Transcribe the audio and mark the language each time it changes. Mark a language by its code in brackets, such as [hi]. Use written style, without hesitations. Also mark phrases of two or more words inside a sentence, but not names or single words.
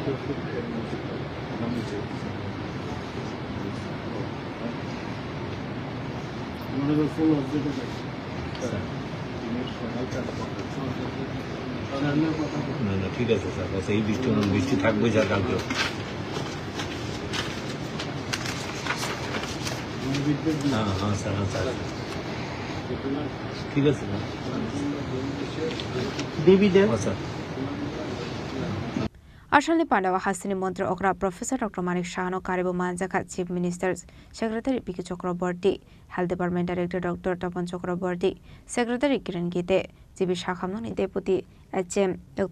[bn] না না ঠিক আছে স্যার এই বৃষ্টি থাকবে স্যার কালকে হ্যাঁ হ্যাঁ স্যার হ্যাঁ স্যার ঠিক আছে স্যার [trp] Ashalni Pandawa Hasini Mantra Okra Professor Dr. Manik Shahano Karibu Manjaka [en] Chief Minister's Secretary [trp] Piki Chakraborty, [en] Health Department Director [trp] Dr. Tapan Chakraborty, Secretary Kiran Gite, GB Shakhamnoni [en] Deputy HM [trp] Dr.